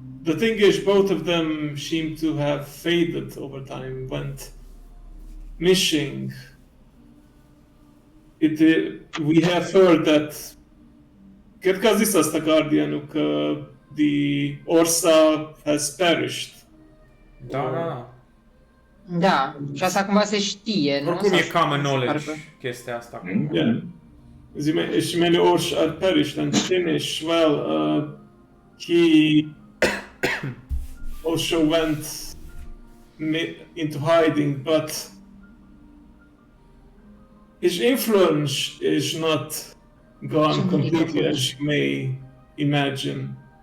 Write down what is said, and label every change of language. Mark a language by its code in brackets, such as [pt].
[en] the thing is, both of them seem to have faded over time, went missing. We have heard that [ro] cred că a zis asta Guardianul, că [en] the Orsa has perished. [ro] Da. Da, și asta cumva se știe, nu? Oricum e [en] common [ro] Se pare [en] knowledge [ro] că- chestia asta. [en] Yeah. As many Ors are perished and Finnish, well, he also went into hiding, but his influence is not gone completely as you may imagine.